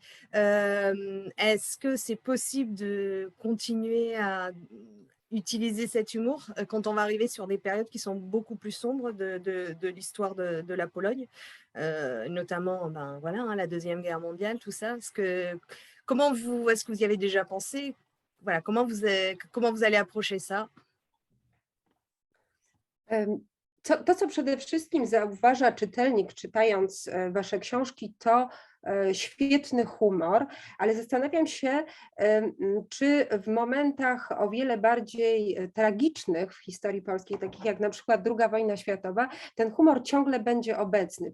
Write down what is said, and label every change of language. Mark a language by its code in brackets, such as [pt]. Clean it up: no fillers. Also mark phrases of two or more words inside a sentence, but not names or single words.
[fr] Est-ce que c'est possible de continuer à utiliser cet humour quand on va arriver sur des périodes qui sont beaucoup plus sombres de l'histoire de la Pologne, notamment voilà, la Deuxième Guerre mondiale, tout ça. Est-ce que vous y avez déjà pensé? Voilà, comment vous allez approcher ça? [pl] To, co przede wszystkim zauważa czytelnik, czytając wasze książki, to świetny humor, ale zastanawiam się, czy w momentach o wiele bardziej tragicznych w historii polskiej, takich jak na przykład II wojna światowa, ten humor ciągle będzie obecny.